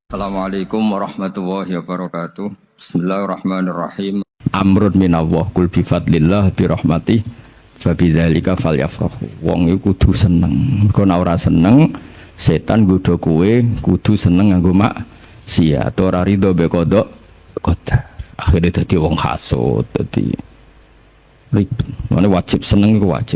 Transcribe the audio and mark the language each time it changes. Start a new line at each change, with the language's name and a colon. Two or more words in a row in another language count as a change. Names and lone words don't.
Arabic: السلام عليكم ورحمة الله وبركاته. بسم الله الرحمن الرحيم. أمر من الله قل بفضل الله برحمته فبذلك فليفرحوا.
Javanese: Wong iku kudu seneng. Mergo nek ora seneng, setan nggodha kowe kudu seneng nganggo maksiat. Ora rido be kodok qadar. Akhire dadi wong hasud, dadi ribet. Mane wajib seneng iku wajib.